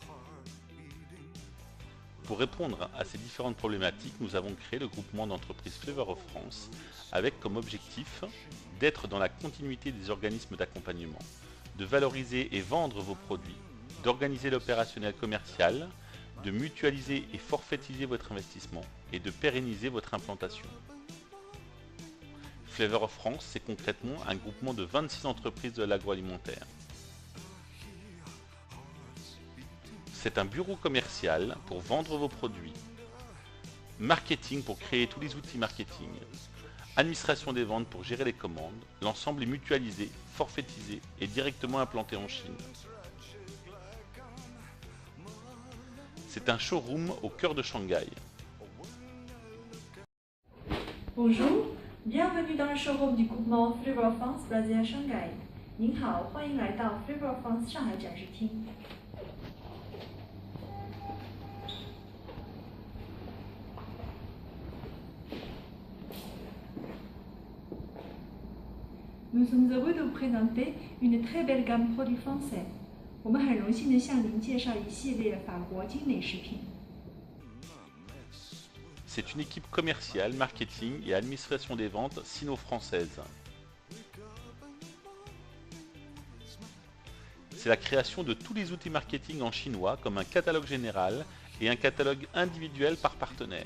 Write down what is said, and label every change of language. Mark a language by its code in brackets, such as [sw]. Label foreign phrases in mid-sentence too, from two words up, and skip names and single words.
[fr] Pour répondre à ces différentes problématiques, nous avons créé le groupement d'entreprises Flavors of France avec comme objectif d'être dans la continuité des organismes d'accompagnement, de valoriser et vendre vos produits, d'organiser l'opérationnel commercial, de mutualiser et forfaitiser votre investissement et de pérenniser votre implantation. Flavors of France, c'est concrètement un groupement de 26 entreprises de l'agroalimentaire. C'est un bureau commercial pour vendre vos produits, marketing pour créer tous les outils marketing, administration des ventes pour gérer les commandes, l'ensemble est mutualisé, forfaitisé et directement implanté en Chine. C'est un showroom au cœur de Shanghai. Bonjour, bienvenue dans le showroom du groupement Flavors of France basé à Shanghai. [zh] 您好，欢迎来到 Flavors of France 上海展示厅。 [fr] Nous sommes heureux de vous présenter une très belle gamme produits français. [zh] 我们很荣幸地向您介绍一系列法国精美食品。 [fr] C'est une équipe commerciale, marketing et administration des ventes sino-française. C'est la création de tous les outils marketing en chinois comme un catalogue général et un catalogue individuel par partenaire.